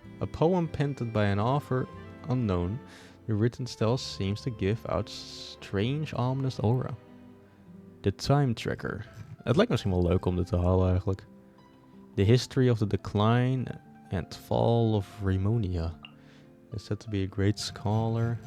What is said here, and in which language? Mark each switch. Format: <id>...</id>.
<en>A poem penned by an author unknown. The written style seems to give out strange ominous aura. The Time Tracker.</en> <nl>Het lijkt misschien wel leuk om dit te halen eigenlijk.</nl> <en>The History of the Decline and Fall of Mermonia. Is said to be a great scholar.</en>